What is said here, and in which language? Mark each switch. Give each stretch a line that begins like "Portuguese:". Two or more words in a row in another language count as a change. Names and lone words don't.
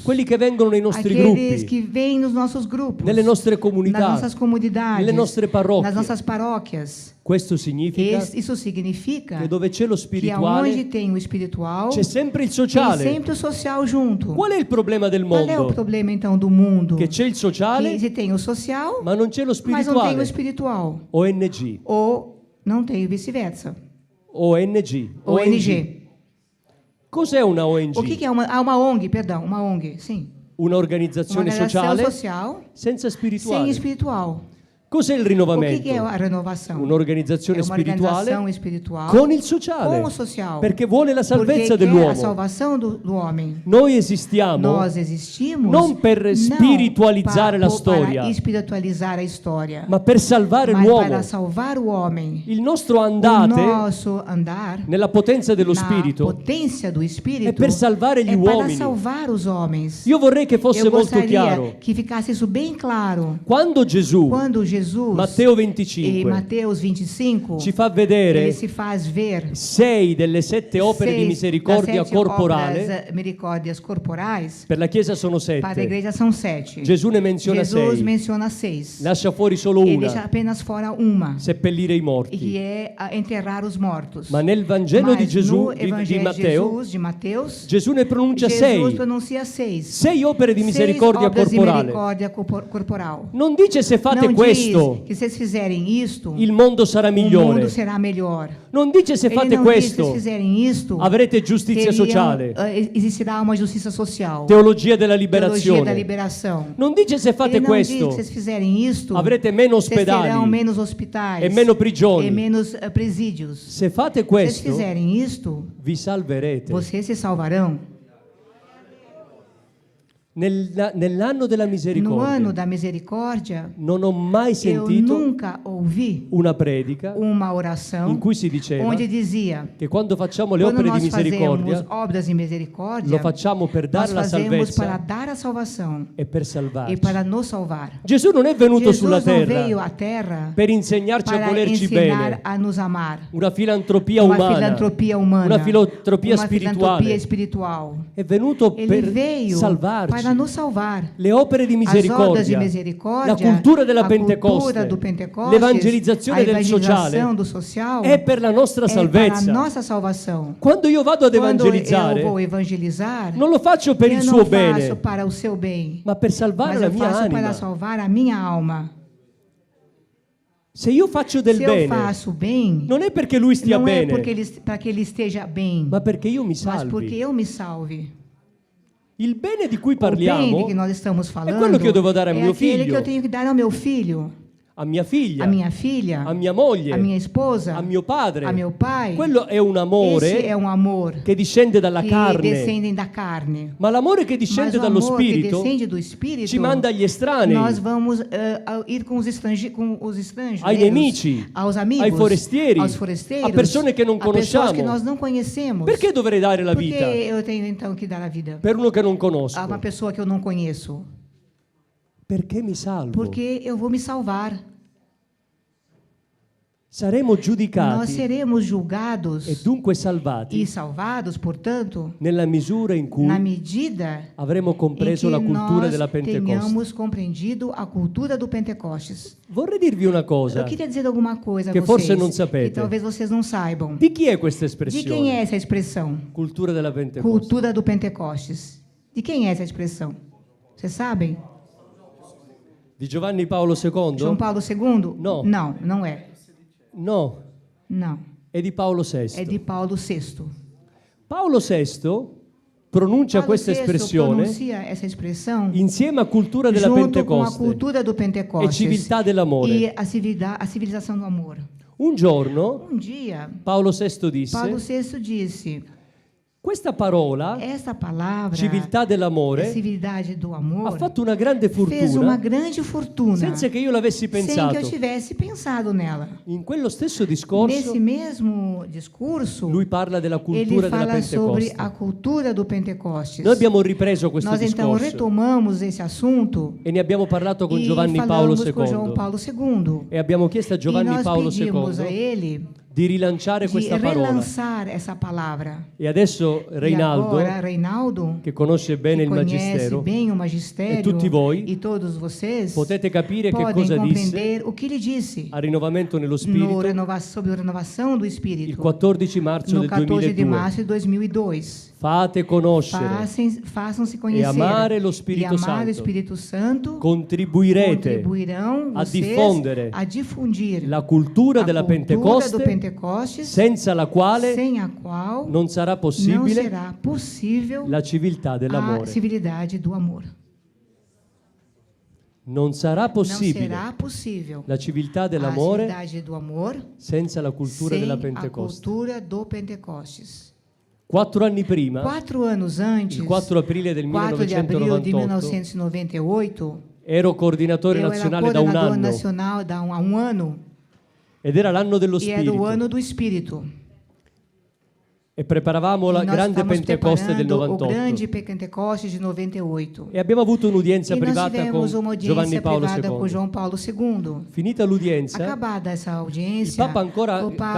Italian: quelli che vengono nei nostri
Portuguese: Aqueles
Italian: gruppi,
Portuguese: que vêm nos nossos grupos.
Italian: nelle nostre
Portuguese: nas
Italian: comunità,
Portuguese: nossas comunidades.
Italian: nelle nostre parrocchie.
Portuguese: Nas nossas paróquias.
Italian: Questo significa
Portuguese: Isso significa
Italian: che dove c'è lo
Portuguese: que aonde
Italian: spirituale
Portuguese: tem o espiritual,
Italian: c'è sempre il
Portuguese: tem
Italian: sociale.
Portuguese: sempre o social junto.
Italian: Qual è il problema del
Portuguese: Qual é o
Italian: mondo?
Portuguese: problema então do mundo?
Italian: Che c'è il
Portuguese: Que
Italian: sociale,
Portuguese: se tem o social,
Italian: ma non c'è lo
Portuguese: mas não tem o
Italian: spirituale.
Portuguese: espiritual.
Italian: ONG,
Portuguese: Ou não tem o vice-versa.
Italian: ONG,
Portuguese: ONG.
Italian: Cos'è una ONG?
Portuguese: O que é uma ONG? Perdão, uma ONG, sim. Uma
Italian: Un'organizzazione
Portuguese: organização
Italian: sociale
Portuguese: social
Italian: senza
Portuguese: sem
Italian: spirituale.
Portuguese: espiritual.
Italian: Cos'è il
Portuguese: O que
Italian: rinnovamento?
Portuguese: é a renovação?
Italian: Un'organizzazione
Portuguese: É uma
Italian: spirituale
Portuguese: organização espiritual
Italian: con il sociale,
Portuguese: com o social.
Italian: perché vuole la salvezza
Portuguese: Porque quer a
Italian: dell'uomo.
Portuguese: salvação do homem.
Italian: Noi esistiamo
Portuguese: Nós existimos
Italian: non per spiritualizzare la storia,
Portuguese: para espiritualizar a história,
Italian: ma per salvare
Portuguese: mas
Italian: l'uomo.
Portuguese: para salvar o homem.
Italian: Il nostro
Portuguese: O
Italian: andate
Portuguese: nosso andar
Italian: nella potenza dello
Portuguese: na
Italian: Spirito
Portuguese: potência do Espírito
Italian: è per salvare gli
Portuguese: é para
Italian: uomini.
Portuguese: salvar os homens.
Italian: Io vorrei che fosse
Portuguese: Eu
Italian: molto
Portuguese: gostaria
Italian: chiaro.
Portuguese: que ficasse isso bem claro.
Italian: Quando Gesù,
Portuguese: Quando Jesus,
Italian: Matteo
Portuguese: em
Italian: 25,
Portuguese: Mateus 25,
Italian: ci fa
Portuguese: ele
Italian: vedere
Portuguese: se faz ver
Italian: 6 delle 7 opere di
Portuguese: 6
Italian: misericordia
Portuguese: das 7
Italian: corporale,
Portuguese: obras, misericórdias corporais.
Italian: per la Chiesa sono
Portuguese: Para a
Italian: 7.
Portuguese: igreja são 7.
Italian: Gesù ne menziona
Portuguese: Jesus
Italian: 6,
Portuguese: menciona 6.
Italian: lascia fuori solo
Portuguese: Ele deixa
Italian: una,
Portuguese: apenas fora uma,
Italian: seppellire i
Portuguese: que
Italian: morti.
Portuguese: é enterrar os mortos.
Italian: Ma nel Vangelo di
Portuguese: Mas
Italian: Gesù,
Portuguese: no
Italian: di
Portuguese: Evangelho
Italian: Matteo,
Portuguese: de Mateus,
Italian: Gesù ne pronuncia
Portuguese: Jesus
Italian: 6,
Portuguese: pronuncia 6.
Italian: 6 opere di
Portuguese: 6
Italian: misericordia
Portuguese: obras de
Italian: corporale.
Portuguese: misericórdia corporal.
Italian: Non dice se fate
Portuguese: Não
Italian: questo,
Portuguese: diz que se vocês fizerem isto,
Italian: il mondo sarà
Portuguese: o mundo
Italian: migliore.
Portuguese: será melhor.
Italian: Non dice se
Portuguese: Ele
Italian: fate
Portuguese: não diz que se
Italian: questo,
Portuguese: fizerem isto,
Italian: avrete giustizia sociale,
Portuguese: existirá uma justiça social.
Italian: teologia della
Portuguese: Teologia da
Italian: liberazione.
Portuguese: liberação.
Italian: Non dice se fate
Portuguese: Ele não diz
Italian: questo,
Portuguese: que se vocês fizerem isto,
Italian: avrete meno
Portuguese: vocês terão
Italian: ospedali
Portuguese: menos hospitais
Italian: e meno prigioni.
Portuguese: e menos presídios.
Italian: Se fate
Portuguese: Se vocês
Italian: questo,
Portuguese: fizerem isto,
Italian: vi salverete.
Portuguese: vocês se salvarão.
Italian: Nell'anno della
Portuguese: No ano
Italian: misericordia
Portuguese: da misericórdia,
Italian: non ho mai
Portuguese: eu
Italian: sentito
Portuguese: nunca ouvi
Italian: una predica
Portuguese: uma
Italian: in
Portuguese: oração
Italian: cui si diceva
Portuguese: onde dizia:
Italian: che quando facciamo le
Portuguese: quando
Italian: opere di
Portuguese: nós fazemos
Italian: misericordia
Portuguese: obras de misericórdia,
Italian: lo facciamo per
Portuguese: nós
Italian: dare la
Portuguese: fazemos para
Italian: salvezza
Portuguese: dar a salvação
Italian: e per
Portuguese: e
Italian: salvarci.
Portuguese: para nos salvar.
Italian: Gesù non è venuto
Portuguese: Jesus
Italian: sulla
Portuguese: não veio
Italian: terra
Portuguese: à terra
Italian: per insegnarci a
Portuguese: para
Italian: volerci
Portuguese: ensinar
Italian: bene,
Portuguese: a nos amar.
Italian: una filantropia
Portuguese: Uma
Italian: umana,
Portuguese: filantropia humana,
Italian: una filantropia
Portuguese: uma filantropia
Italian: spirituale.
Portuguese: espiritual.
Italian: È venuto
Portuguese: Ele
Italian: per
Portuguese: veio
Italian: salvarci.
Portuguese: para para nos salvar.
Italian: le opere di
Portuguese: As obras de
Italian: misericordia,
Portuguese: misericórdia,
Italian: la cultura della
Portuguese: a cultura
Italian: Pentecoste,
Portuguese: do Pentecostes,
Italian: l'evangelizzazione
Portuguese: a
Italian: del sociale
Portuguese: evangelização do social,
Italian: è per la nostra
Portuguese: é para a
Italian: salvezza.
Portuguese: nossa salvação.
Italian: Quando io vado ad
Portuguese: Quando eu
Italian: evangelizzare,
Portuguese: vou evangelizar,
Italian: non lo faccio per il
Portuguese: eu
Italian: suo
Portuguese: não faço
Italian: bene,
Portuguese: para o seu bem,
Italian: ma per salvare
Portuguese: mas
Italian: la
Portuguese: eu
Italian: mia
Portuguese: faço para
Italian: anima.
Portuguese: salvar a minha alma.
Italian: Se io faccio del
Portuguese: Se eu
Italian: bene,
Portuguese: faço bem,
Italian: non è perché lui stia
Portuguese: não é
Italian: bene,
Portuguese: porque para que ele esteja bem,
Italian: ma perché io mi
Portuguese: mas porque
Italian: salvi.
Portuguese: eu me salve.
Italian: Il bene di cui
Portuguese: O bem de
Italian: parliamo
Portuguese: que nós estamos falando
Italian: quello che
Portuguese: eu devo
Italian: dare a
Portuguese: é
Italian: mio
Portuguese: aquele
Italian: figlio.
Portuguese: que eu tenho que dar ao meu filho,
Italian: a mia figlia,
Portuguese: a minha filha,
Italian: a mia moglie,
Portuguese: a minha esposa,
Italian: a mio padre.
Portuguese: a meu pai.
Italian: Quello è un
Portuguese: Esse
Italian: amore
Portuguese: é um amor
Italian: che discende dalla
Portuguese: que
Italian: carne.
Portuguese: descendem da carne.
Italian: Ma l'amore che
Portuguese: Mas
Italian: discende
Portuguese: o
Italian: dallo
Portuguese: amor que
Italian: Spirito
Portuguese: descende do Espírito,
Italian: ci manda agli estranei,
Portuguese: nós vamos ir com os estrangeiros,
Italian: ai nemici,
Portuguese: aos amigos,
Italian: ai forestieri,
Portuguese: aos forasteiros,
Italian: a persone che non
Portuguese: a pessoas que
Italian: conosciamo.
Portuguese: nós não conhecemos.
Italian: Perché dovrei dare la
Portuguese: Por que
Italian: vita
Portuguese: eu tenho então que dar a vida
Italian: per uno che non
Portuguese: a
Italian: conosco?
Portuguese: uma pessoa que eu não conheço?
Italian: Perché mi salvo.
Portuguese: Porque eu vou me salvar.
Italian: Saremo
Portuguese: Nós
Italian: giudicati
Portuguese: seremos julgados
Italian: e dunque salvati
Portuguese: e salvados, portanto,
Italian: nella misura in cui
Portuguese: na medida
Italian: avremo
Portuguese: em
Italian: compreso
Portuguese: que
Italian: la cultura
Portuguese: nós
Italian: della Pentecoste.
Portuguese: tenhamos compreendido a cultura do Pentecostes.
Italian: Vorrei dirvi una cosa.
Portuguese: Eu queria dizer alguma coisa a Que vocês,
Italian: forse non sapete.
Portuguese: que talvez vocês não saibam.
Italian: Di chi è questa
Portuguese: De quem
Italian: espressione?
Portuguese: é essa expressão?
Italian: Cultura della Pentecoste.
Portuguese: Cultura do Pentecostes. De quem é essa expressão? Vocês sabem?
Italian: Di Giovanni Paolo II?
Portuguese: João Paulo II?
Italian: No.
Portuguese: Não, não é.
Italian: No,
Portuguese: Não.
Italian: è di Paolo VI.
Portuguese: É de Paulo VI.
Italian: Paolo VI pronuncia
Portuguese: Paulo
Italian: questa
Portuguese: VI
Italian: espressione
Portuguese: pronuncia essa expressão
Italian: insieme a cultura della
Portuguese: junto com a
Italian: Pentecoste
Portuguese: cultura do
Italian: e
Portuguese: Pentecostes
Italian: civiltà dell'amore.
Portuguese: e a civilização do amor.
Italian: Un giorno
Portuguese: Dia,
Italian: Paolo VI disse:
Portuguese: Paulo VI disse:
Italian: questa parola,
Portuguese: essa palavra,
Italian: civiltà
Portuguese: a
Italian: dell'amore,
Portuguese: civilidade do
Italian: ha
Portuguese: amor,
Italian: fatto una grande
Portuguese: fez uma
Italian: fortuna
Portuguese: grande fortuna
Italian: senza che io l'avessi
Portuguese: sem que
Italian: pensato.
Portuguese: eu tivesse pensado nela.
Italian: In quello stesso discorso
Portuguese: Nesse mesmo discurso,
Italian: lui parla della
Portuguese: ele
Italian: cultura della
Portuguese: fala sobre
Italian: Pentecoste.
Portuguese: a cultura do Pentecostes.
Italian: Noi abbiamo ripreso questo
Portuguese: Nós então
Italian: discorso
Portuguese: retomamos esse assunto
Italian: e ne abbiamo parlato con
Portuguese: e
Italian: Giovanni Paolo
Portuguese: falamos com João
Italian: II
Portuguese: Paulo II.
Italian: e abbiamo chiesto a
Portuguese: E
Italian: Giovanni
Portuguese: nós
Italian: Paolo
Portuguese: pedimos a
Italian: II
Portuguese: ele
Italian: di rilanciare
Portuguese: de
Italian: questa parola.
Portuguese: relançar essa palavra.
Italian: E adesso
Portuguese: E
Italian: Reinaldo,
Portuguese: agora, Reinaldo,
Italian: che conosce bene
Portuguese: que
Italian: il
Portuguese: conhece
Italian: Magistero,
Portuguese: bem o magistério,
Italian: e tutti voi
Portuguese: e todos vocês
Italian: potete capire che
Portuguese: podem
Italian: cosa disse
Portuguese: compreender o que ele disse
Italian: a rinnovamento nello
Portuguese: no
Italian: Spirito
Portuguese: sobre a renovação do
Italian: il
Portuguese: Espírito
Italian: 14 marzo
Portuguese: no
Italian: del
Portuguese: 14 de
Italian: 2002.
Portuguese: março de 2002.
Italian: Fate conoscere,
Portuguese: Façam-se conhecer
Italian: amare lo
Portuguese: e
Italian: Spirito
Portuguese: amar
Italian: Santo.
Portuguese: o Espírito Santo.
Italian: contribuirete
Portuguese: Contribuirão
Italian: a
Portuguese: vocês
Italian: diffondere
Portuguese: a difundir
Italian: la cultura
Portuguese: a
Italian: della
Portuguese: cultura
Italian: Pentecoste,
Portuguese: do Pentecostes,
Italian: senza la quale
Portuguese: sem a qual
Italian: non sarà
Portuguese: não
Italian: possibile
Portuguese: será possível
Italian: la civiltà
Portuguese: a
Italian: dell'amore.
Portuguese: civilidade do amor.
Italian: Non sarà
Portuguese: Não
Italian: possibile
Portuguese: será possível
Italian: la civiltà
Portuguese: a
Italian: dell'amore
Portuguese: civilidade do amor
Italian: senza la cultura
Portuguese: sem
Italian: della
Portuguese: a
Italian: Pentecoste.
Portuguese: cultura do Pentecostes.
Italian: 4 anni prima,
Portuguese: 4 anos antes,
Italian: il 4 aprile del
Portuguese: 4 de abril de
Italian: 1998,
Portuguese: 1998,
Italian: ero coordinatore
Portuguese: eu era
Italian: nazionale da un
Portuguese: coordenador
Italian: anno
Portuguese: nacional há um ano,
Italian: ed era l'anno dello
Portuguese: e era o
Italian: Spirito
Portuguese: ano do Espírito.
Italian: e preparavamo la
Portuguese: E nós
Italian: grande
Portuguese: estávamos
Italian: Pentecoste del
Portuguese: preparando o
Italian: 98
Portuguese: grande Pentecostes de 98.
Italian: e abbiamo avuto un'udienza
Portuguese: E nós
Italian: privata con
Portuguese: tivemos uma
Italian: Giovanni
Portuguese: audiência
Italian: Paolo
Portuguese: privada com
Italian: II.
Portuguese: João Paulo II.
Italian: Finita l'udienza,
Portuguese: Acabada essa
Italian: il
Portuguese: audiência,
Italian: Papa ancora
Portuguese: o Papa